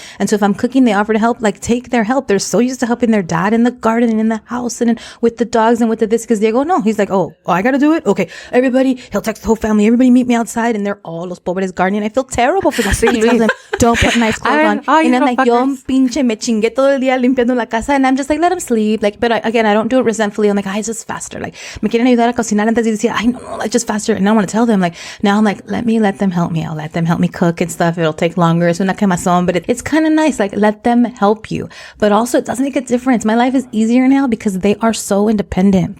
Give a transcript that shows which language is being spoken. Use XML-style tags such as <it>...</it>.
<en>And so if I'm cooking, they offer to help, like, take their help. They're so used to helping their dad in the garden and in the house and with the dogs and with the this. Because Diego, no, he's like, oh, I got to do it? Okay, everybody, he'll text the whole family, everybody meet me outside. And they're all</en> <es>los pobres</es> <en>gardening. I feel terrible for them. He tells them, don't put nice clothes on. And then like,</en> <es>yo pinche me chingue todo el día limpiando la casa.</es> <en>And I'm just like, let them sleep. Like, but I don't do it resentfully. I'm like, it's just faster.</en> <es>Like, me quieren ayudar a cocinar antes y decir, no,</es> <en>like just faster. And I don't want to tell them. Like, now I'm like, let them help me. I'll let them help me cook and stuff. It'll take longer.</en> <es>Es una quemazón,</es> <en>but it's kind of nice. Like, let them help you. But also, it doesn't make a difference. My life is easier now because they are so independent.</en>